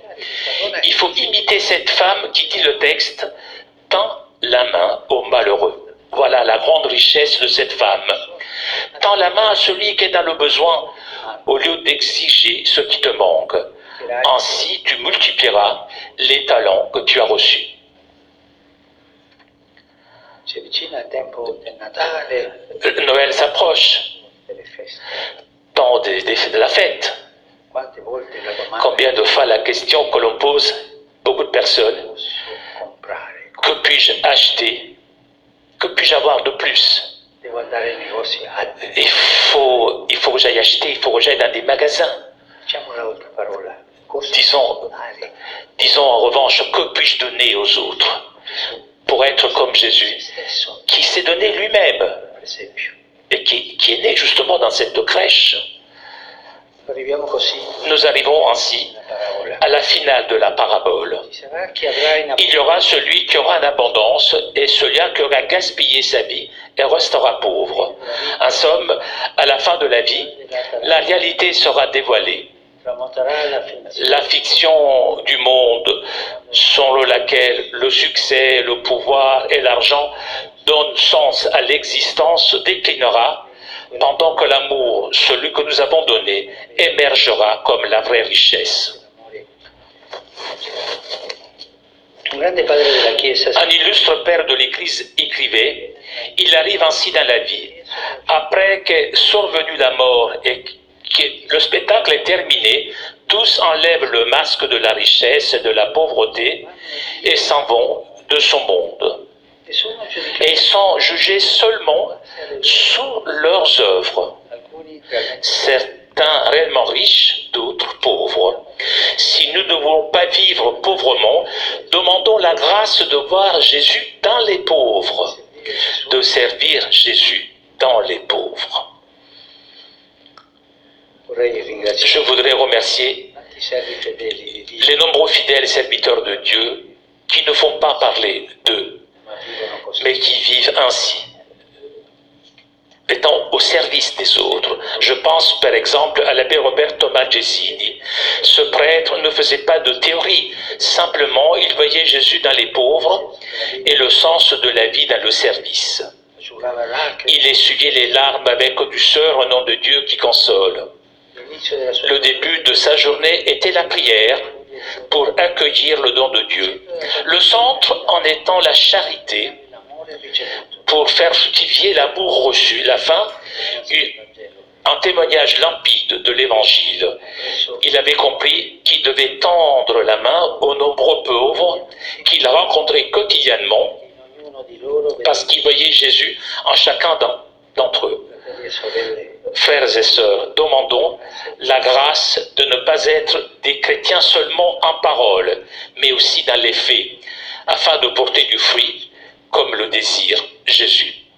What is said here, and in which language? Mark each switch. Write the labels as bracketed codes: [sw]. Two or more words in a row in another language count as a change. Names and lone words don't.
[fr] Il faut imiter cette femme qui dit le texte, tend la main aux malheureux. Voilà la grande richesse de cette femme. Tends la main à celui qui est dans le besoin, au lieu d'exiger ce qui te manque. Ainsi, tu multiplieras les talents que tu as reçus. [it] Si avvicina il tempo del Natale, [fr] Noël s'approche, [it] delle feste. [fr] temps de la fête. [it] Quante volte la domanda [fr] Combien de fois la question que l'on pose, beaucoup de personnes, [it] posso comprare? [fr] que puis-je acheter? Que puis-je avoir de plus? [it] Devo andare ai negozi altri. [fr] Il faut que j'aille acheter, il faut que j'aille dans des magasins. [it] Diciamo l'altra parola. Cosa [fr] Disons, [it] dare [fr] disons en revanche, que puis-je donner aux autres pour être comme [it] se [fr] Jésus, [it] stesso, [fr] qui s'est donné lui-même [it] per esempio. [fr] et qui est né justement dans cette crèche. [it] Arriviamo così [fr] Nous arrivons ainsi [it] alla parabola. [fr] à la finale de la parabole. [it] Ci sarà chi avrà in [fr] Il y aura celui qui aura en abondance et celui qui aura gaspillé sa vie et restera pauvre. En somme, à la fin de la vie, la réalité sera dévoilée. [it] tramonterà la finzione. [fr] La fiction du monde selon laquelle le succès, le pouvoir et l'argent donnent sens à l'existence déclinera, pendant que l'amour, celui que nous avons donné, émergera comme la vraie richesse. [it] Un grande padre della Chiesa [fr] Un illustre père de l'Église écrivait, il arrive ainsi dans la vie, après qu'est survenue la mort et que le spectacle est terminé, tous enlèvent le masque de la richesse et de la pauvreté et s'en vont de son monde. [it] e sono [fr] Et [it] giudicati [fr] ils sont jugés seulement sous leurs œuvres. [it] alcuni realmente [fr] Certains réellement riches, d'autres pauvres. Si nous ne voulons pas vivre pauvrement, demandons la grâce de voir Jésus dans les pauvres, de servir Jésus dans les pauvres. [it] vorrei ringraziare [fr] Je voudrais remercier [it] i servi fedeli di Dio, [fr] les nombreux fidèles serviteurs de Dieu qui ne font pas parler d'eux, [it] ma vivono così. [fr] mais qui vivent ainsi, étant au service des autres. Je pense par exemple à l'abbé Roberto Malgessini. Ce prêtre ne faisait pas de théorie, simplement il voyait Jésus dans les pauvres et le sens de la vie dans le service. [it] Asciugava lacrime. [fr] Il essuyait les larmes avec douceur au nom de Dieu qui console. [it] L'inizio della sua [fr] Le début de sa journée était la prière pour accueillir le don de Dieu. Le centre en étant la charité [it] l'amore ricevuto. [fr] pour faire fructifier l'amour reçu. La fin, un témoignage limpide de l'Évangile. Il avait compris qu'il devait tendre la main aux nombreux pauvres qu'il rencontrait quotidiennement [it] In ognuno di loro [fr] parce qu'il voyait Jésus en chacun d'entre eux. [it] fratelli e sorelle, [fr] Frères et sœurs, demandons la grâce de ne pas être des chrétiens seulement en parole, mais aussi dans les faits, afin de porter du fruit comme le désire Jésus.